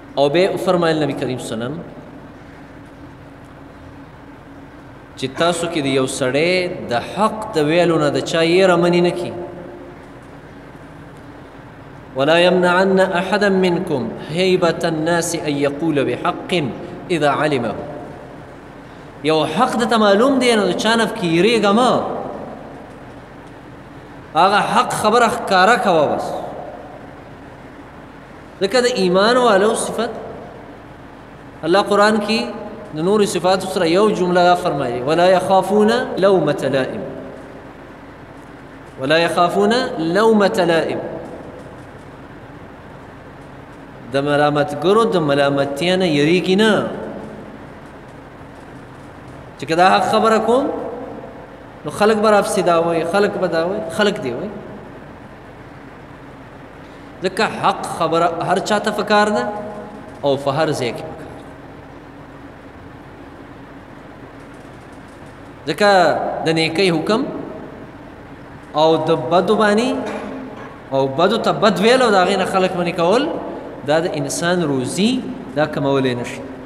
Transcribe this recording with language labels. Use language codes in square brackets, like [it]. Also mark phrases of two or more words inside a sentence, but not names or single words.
[ps] او بیا فرمایل نبی کریم [ar] صلی الله علیه وسلم [ps] چې تاسو کې د یو سړی د حق د ویلو نه د چا یېره منې نه کي [ar] ولا يمنعن احدا منكم هيبة الناس ان يقول بحق اذا علمه [ps] یو حق د معلوم دی نو چا نه کیریږه ما هغه حق خبره ښکاره کوه بس ځکه د ایمان والو صفت الله قرآن کې د نور صفات سره یو جمله فرمایي [ar] ولا يخافون لومة لائم ولا يخافون لومة لائم [ps] د ملامتګرو د ملامتیا نه یریږي نه چې که دا حق خبره کوم نو خلق به راپسې دا وایي خلق به دا وایي خلق دی وایي ځکه حق خبره هر چا ته پکار ده او په هر ځای کې پکار ده ځکه د نیکۍ حکم او د بدو باندې او بدو ته بد ویل او د هغې نه خلق منې کول دا د انسان روزي دا کمولی نشي